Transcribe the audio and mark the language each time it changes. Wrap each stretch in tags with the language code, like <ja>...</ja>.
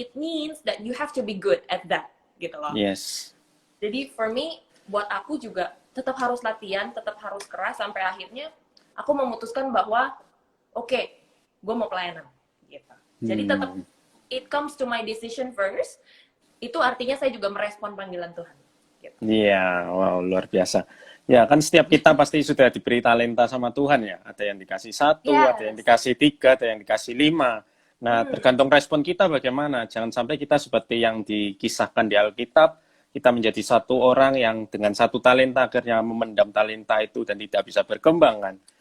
<en>It means that you have to be good at that,</en> <id>gitu loh.</id> <en>yes,</en> <id>Jadi</id> <en>for me,</en> <id>buat aku juga tetap harus latihan, tetap harus keras sampai akhirnya aku memutuskan bahwa oke, okay, gue mau pelayanan gitu. Jadi tetap</id> <en>it comes to my decision first.</en> <id>Itu artinya saya juga merespon panggilan Tuhan. Gitu. iya, wow, luar biasa. Ya, kan setiap kita pasti sudah diberi talenta sama Tuhan ya. Ada yang dikasih 1, ada yang</id> <en>Yes.</en> <id>dikasih 3, ada yang dikasih 5. Nah, tergantung respon kita bagaimana. Jangan sampai kita seperti yang dikisahkan di Alkitab, kita menjadi satu orang yang dengan satu talenta akhirnya memendam talenta itu dan tidak bisa berkembang kan.</id>